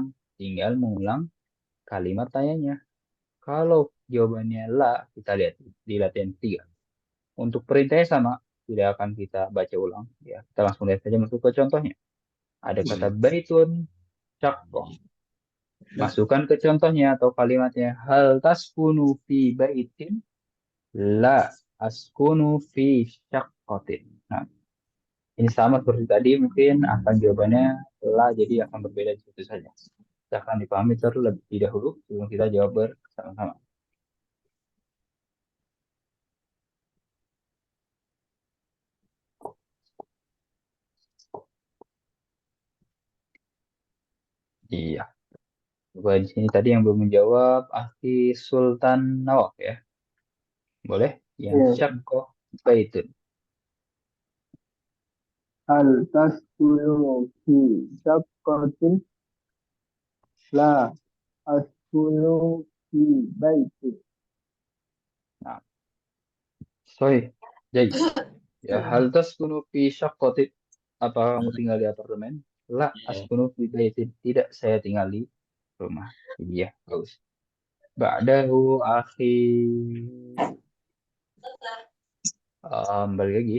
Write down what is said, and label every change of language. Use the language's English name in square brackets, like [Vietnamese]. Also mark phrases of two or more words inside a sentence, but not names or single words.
[Indonesian] Tinggal mengulang kalimat tanyanya. Kalau jawabannya la, kita lihat di latihan ketiga. Untuk perintahnya sama, tidak akan kita baca ulang. Ya, kita langsung lihat saja masuk ke contohnya. Ada kata [Arabic] بيت شقة. [Indonesian] Masukkan ke contohnya atau kalimatnya. [Arabic] هل تسكن في بيت لا أسكن في شقة. [Indonesian] Nah, ini sama seperti tadi, mungkin akan jawabannya la, jadi akan berbeda di situ saja. Kita akan dipahami terlebih dahulu sebelum kita jawab bersama-sama. Iya. Coba di sini tadi yang belum menjawab, Akhi Sultan Nawak ya. Boleh? Yang Iya. [Arabic] شقة بيت. هل تسكن في شقة لا أسكن في بيت. [Indonesian] Nah, sorry. Jadi, ya, [Arabic] هل تسكن في شقة. [Indonesian] Apa kamu tinggal di apartemen? [Arabic] لا أسكن في بيت. [Indonesian] Tidak, saya tinggal di rumah. Iya, bagus. [Arabic] بعده أخي [Indonesian] balik lagi.